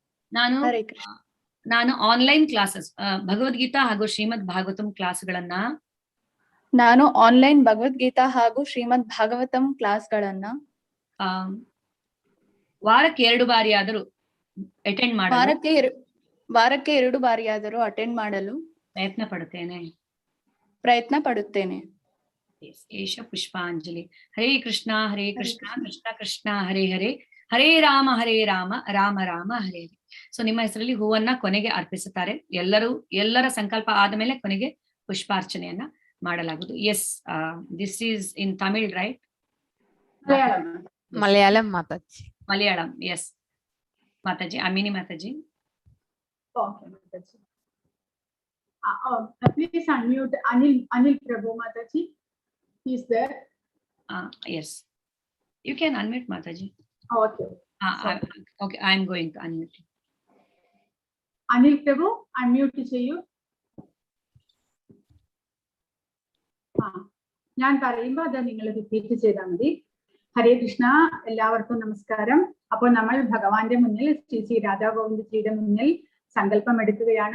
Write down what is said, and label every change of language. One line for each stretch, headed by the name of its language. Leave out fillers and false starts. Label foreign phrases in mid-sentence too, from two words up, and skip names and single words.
Kannada: ನಾನು
English: online classes
Kannada: ಭಗವದ್ಗೀತಾ ಹಾಗೂ ಶ್ರೀಮದ್ ಭಾಗವತಂ ಕ್ಲಾಸ್ಗಳನ್ನ ವಾರಕ್ಕೆ 2 ಬಾರಿಯಾದರೂ ಅಟೆಂಡ್ ಮಾಡಲು ಪ್ರಯತ್ನ ಪಡುತ್ತೇನೆ.
Sanskrit: ಏಷ ಪುಷ್ಪಾಂಜಲಿ. ಹರೇ ಕೃಷ್ಣ ಕೃಷ್ಣ ಕೃಷ್ಣ ಹರೇ ಹರೇ, ಹರೇ ರಾಮ ರಾಮ ರಾಮ ಹರೇ ಹರೇ.
Kannada: ಸೊ ನಿಮ್ಮ ಹೆಸರಲ್ಲಿ ಹೂವನ್ನ ಕೊನೆಗೆ ಅರ್ಪಿಸುತ್ತಾರೆ. ಎಲ್ಲರ ಸಂಕಲ್ಪ ಆದ ಮೇಲೆ ಕೊನೆಗೆ ಪುಷ್ಪಾರ್ಚನೆಯನ್ನ ಮಾಡಲಾಗುವುದು.
English: Yes, this is in Tamil, right?
Kannada: ಮಲಯಾಳಂ ಮಾತಾಜಿ. ಮಲಯಾಳಂ, ಎಸ್ ಮಾತಾಜಿ. ಅಮಿನಿ ಮಾತಾಜಿ.
English: Okay, Mataji. Please unmute Anil Prabhu Mataji. He's there. Yes, you can unmute Mataji. Okay. Okay, I am going to unmute.
Malayalam: Anil Prabhu, unmute cheyu. ഞാൻ പറയുമ്പോൾ അത് നിങ്ങൾ റിപ്പീറ്റ് ചെയ്താൽ മതി. ഹരേ കൃഷ്ണ, എല്ലാവർക്കും നമസ്കാരം. അപ്പോൾ നമ്മൾ ഭഗവാന്റെ മുന്നിൽ ശ്രീ രാധാ ഗോവിന്ദജിയുടെ മുന്നിൽ സങ്കല്പം എടുക്കുകയാണ്.